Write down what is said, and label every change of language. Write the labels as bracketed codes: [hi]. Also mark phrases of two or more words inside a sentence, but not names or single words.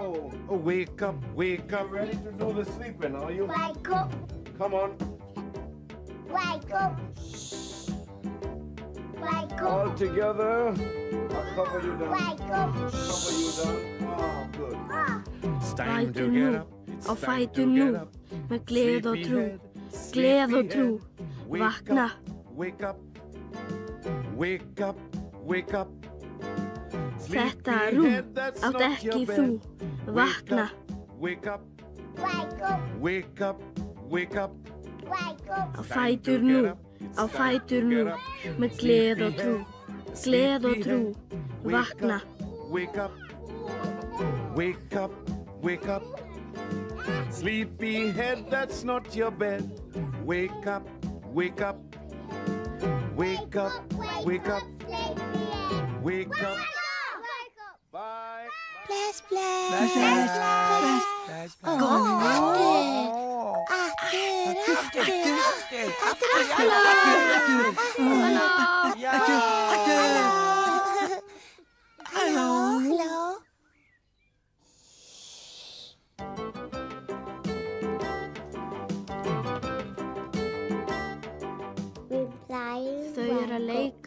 [en] Oh, wake up, wake up. Ready to do the sleeping, are you? Wake up. Come on. Wake up. Wake up. All together. I'll cover you down. Wake up. Cover you down. Oh, good. It's time to get up. [is] Á fætur nú, með gleð og trú. Gleð og trú. Vakna. [en] Wake up. Wake up. Wake up. [is] Þetta rúm átt ekki þú. Vakna. [en] Wake up. Wake up. Wake up. Wake up. Wake up. [is] Á fætur nú, á fætur nú, með gleð og trú. Gleð og trú. Vakna. [en] Wake up. Wake up. Wake up. Sleepyhead, that's not your bed. Wake up. Wake up. Wake up. Wake up. Wake up. Bye. [is] Bless, bless. Bless, bless. Bless, bless. [sv] Gå Hallå. [is] Þau eru að leika.